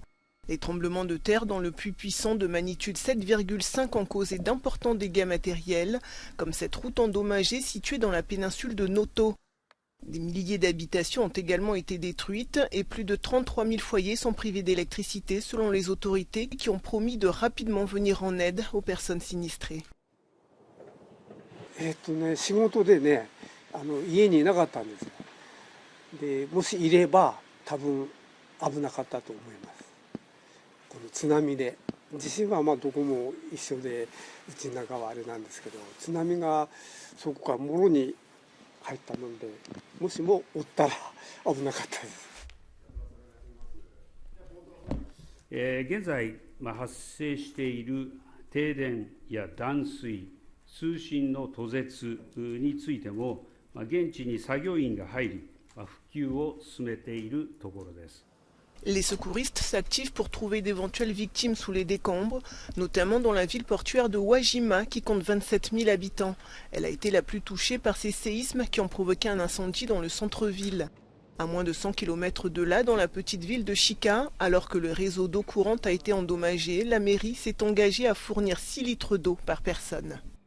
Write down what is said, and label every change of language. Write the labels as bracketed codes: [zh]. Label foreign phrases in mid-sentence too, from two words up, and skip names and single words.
[fr] Les tremblements de terre dans le plus puissant de magnitude 7,5 ont causé d'importants dégâts matériels, comme cette route endommagée située dans la péninsule de Noto. Des milliers d'habitations ont également été détruites et plus de 33 000 foyers sont privés d'électricité selon les autorités qui ont promis de rapidement venir en aide aux personnes sinistrées. [ja] 仕事でね、家にいなかったんですよ。で、もしいれば多分危なかったと思います。この津波で、地震はまあどこも一緒で、うちの中はあれなんですけど、津波がそこからもろに入ったので、もしもおったら危なかったです。現在発生している停電や断水、 通信の途絶についても現地に作業員が入り復旧を進めているところです。 [fr] Les secouristes s'activent pour trouver d'éventuelles victimes sous les décombres, notamment dans la ville portuaire de Wajima qui compte 27 000 habitants. Elle a été la plus touchée par ces séismes qui ont provoqué un incendie dans le centre-ville. À moins de 100 km de là, dans la petite ville de Chika, alors que le réseau d'eau courante a été endommagé, la mairie s'est engagée à fournir 6 litres d'eau par personne.